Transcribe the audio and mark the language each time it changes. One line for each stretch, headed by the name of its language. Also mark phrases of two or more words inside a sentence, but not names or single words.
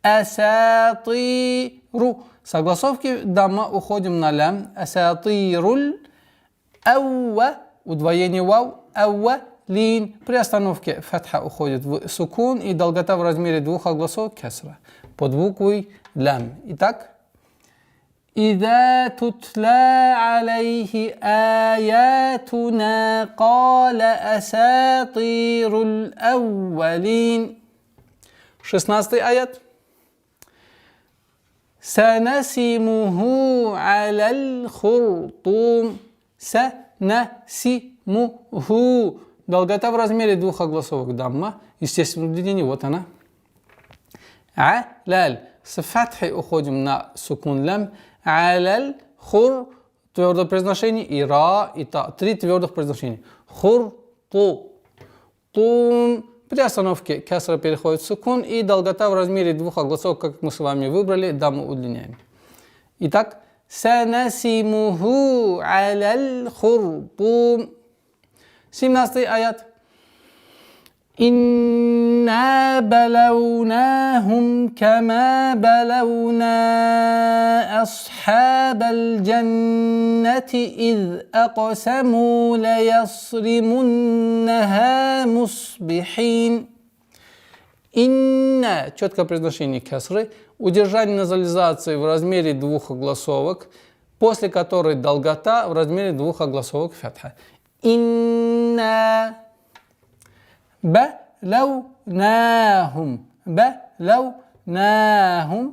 Arabic: асатиру.
Russian: Согласовки дамма уходим на лям.
Arabic: أساطير الأو.
Russian: Удвоение вау.
Arabic: الأو لين.
Russian: При остановке фатха уходит в сукун и долгота в размере двух огласовок кесра. Под буквой лям. Итак.
Arabic: إذا تتلى عليه آياتنا قال أساطير الأولين. 16 аят. سنسمه على الخرطوم. سنسمه.
Russian: Долгота в размере двух огласовок дамма. Естественно, удлинение. Вот она. Аляль. С фатхой уходим на сукун лям.
Arabic: Аляль. Хур.
Russian: Твердое произношение. И ра, и та. Три твердых произношения.
Arabic: Хур. Ту. Тун.
Russian: При остановке кесра переходит в сукун. И долгота в размере двух огласовок, как мы с вами выбрали, дамму удлиняем. Итак.
Arabic: سنسمه على الخرطوم.
Russian: 17 аят.
Arabic: إنا بلوناهم كما بلونا أصحاب الجنة إذ أقسموا ليصرمنها مصبحين. Инна,
Russian: четкое произношение кесры, удержание назализации в размере двух огласовок, после которой долгота в размере двух огласовок фатха.
Arabic: إنا بلوناهم. Балаунахум.